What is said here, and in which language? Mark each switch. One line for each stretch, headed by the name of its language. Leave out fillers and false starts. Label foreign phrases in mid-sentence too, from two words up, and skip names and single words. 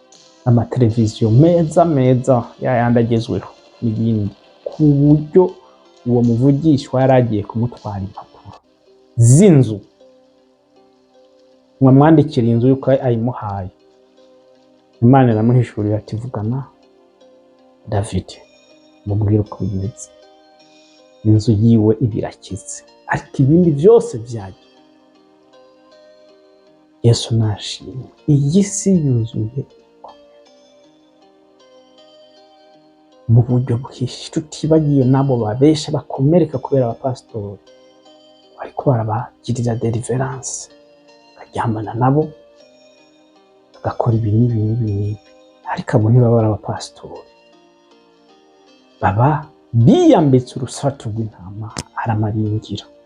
Kinyarwanda: amateleviziyo meza yayandi agezweho n'ibindi, ku buryo uwo muvugishwa yaragiye kumutwara impapuro z'inzu, mwamwandikira inzu yuko ayimuhaye. Imana iramuhishurira ati vugana David mubwire uko bimeze, inzu yiwe ibirakize, ariko ibindi byose byagiye. Yesu nashimwe. Iyi si yuzuye mu buryo bwinshi, tutibagiye nabo babesha bakomereka kubera abapasitori ariko barabagirira deliverance, akaryamana nabo agakora ibi n'ibi, ariko abo ntibaba ari abapasitori, baba biyambitse urusato rw'intama aramaringira.